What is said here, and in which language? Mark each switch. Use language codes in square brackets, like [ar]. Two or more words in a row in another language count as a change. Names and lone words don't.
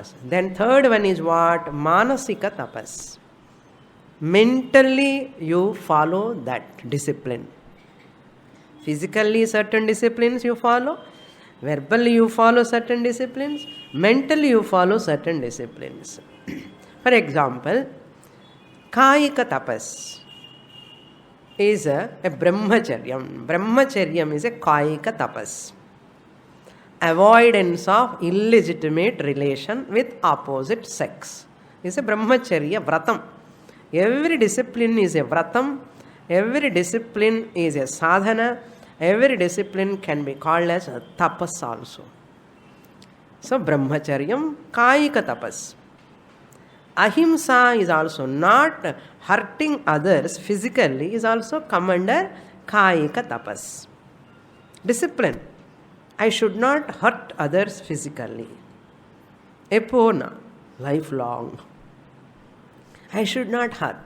[en] Then third one is what? [sa] मानसिक तपस्. [en] Mentally you follow that discipline. Physically certain disciplines you follow. Verbally you follow certain disciplines. Mentally you follow certain disciplines. For example, [sa] कायिक तपस् [en] is a brahmacharyam. Brahmacharyam is a [sa] कायिक तपस्. [en] Avoidance of illegitimate relation with opposite sex is a [sa] ब्रह्मचर्य व्रतम्. [en] Every discipline is a vratam. Every discipline is a sadhana. Every discipline can be called as a tapas also. So [sa] ब्रह्मचर्यम्, कायिक तपस्. [en] Ahimsa is also not hurting others physically, is also come under [sa] कायिक तपस्. [en] Discipline. I should not hurt others physically. Epona, lifelong. I should not hurt.